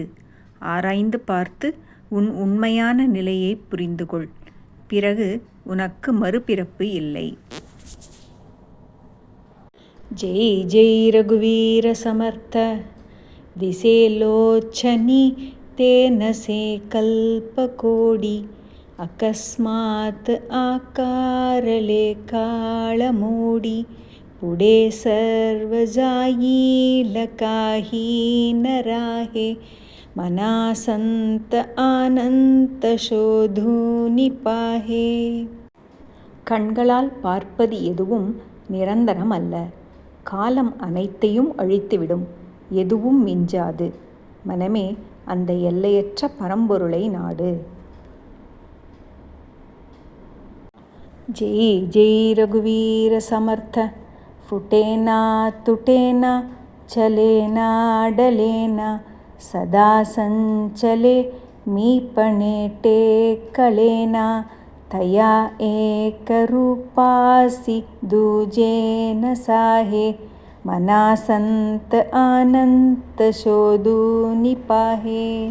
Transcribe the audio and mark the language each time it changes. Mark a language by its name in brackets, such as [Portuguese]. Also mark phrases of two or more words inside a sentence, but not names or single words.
[Tamil] ஆராய்ந்து பார்த்து உன் உண்மையான நிலையை புரிந்துகொள். பிறகு உனக்கு மறுபிறப்பு இல்லை. [Marathi] जय जय रघुवीर समर्थ दिसेलोचनी तेनसे कल्पकोटी अकस्मात् आकारले काळमोडी पुढे सर्व जाईल काही न राहे मनासंत आनंत शोधूनि पाहे. [Tamil] கண்களால் பார்ப்பது எதுவும் நிரந்தரம் அல்ல. காலம் அனைத்தையும் அழித்துவிடும். எதுவும் மிஞ்சாது. மனமே, அந்த எல்லையற்ற பரம்பொருளை நாடு. [Marathi] जय जय रघुवीर समर्थ फुटेना तुटेना चलेना डलेना सदा संचले मीपणे टेकलेना तया एक रूपासी दूजेन साहे मनासंत आनंत शोधूनि पाहे.